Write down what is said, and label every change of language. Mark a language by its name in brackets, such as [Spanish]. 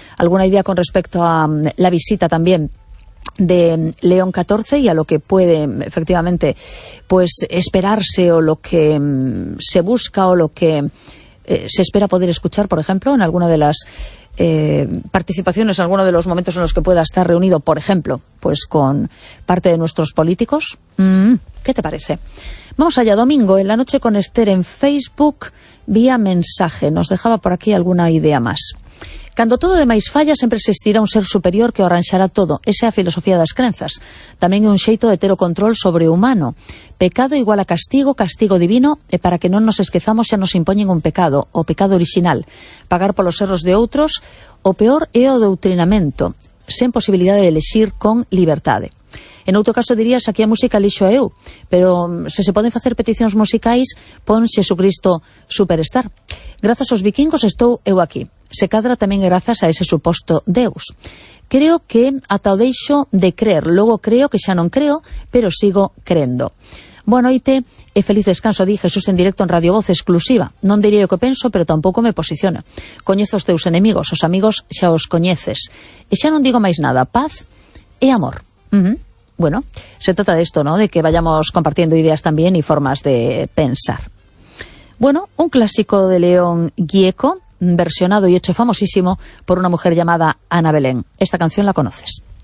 [Spanish] ¿Alguna idea con respecto a la visita también de León XIV y a lo que puede efectivamente pues esperarse o lo que se busca o lo que se espera poder escuchar, por ejemplo, en alguna de las participaciones, en alguno de los momentos en los que pueda estar reunido, por ejemplo, pues con parte de nuestros políticos? ¿Qué te parece? Vamos allá, domingo, en La Noche con Esther en Facebook, vía mensaje. Nos dejaba por aquí alguna idea más. [Galician] Cando todo demais falla, sempre existirá un ser superior que o arranxará todo. Esa é a filosofía das crenzas. Tamén é un xeito de ter o control sobre o humano. Pecado igual a castigo, castigo divino, e para que non nos esquezamos xa nos impoñen un pecado, o pecado orixinal. Pagar polos erros de outros, o peor é o doutrinamento, sen posibilidade de elexir con libertade. En outro caso dirías, aquí a música lixo a eu, pero se poden facer peticións musicais, pon Xesucristo Superstar. Grazas aos vikingos estou eu aquí. Se cadra tamén grazas a ese suposto Deus. Creo que ata o deixo de creer, logo creo que xa non creo, pero sigo crendo. Boa noite e feliz descanso, di Jesús en directo en Radio Voz exclusiva. Non diría o que penso, pero tampouco me posiciono. Coñezo os teus enemigos, os amigos xa os coñeces. E xa non digo máis nada, paz e amor. [Spanish] Bueno, se trata de esto, ¿no? De que vayamos compartiendo ideas también y formas de pensar. Bueno, un clásico de León Gieco, versionado y hecho famosísimo por una mujer llamada Ana Belén. Esta canción la conoces.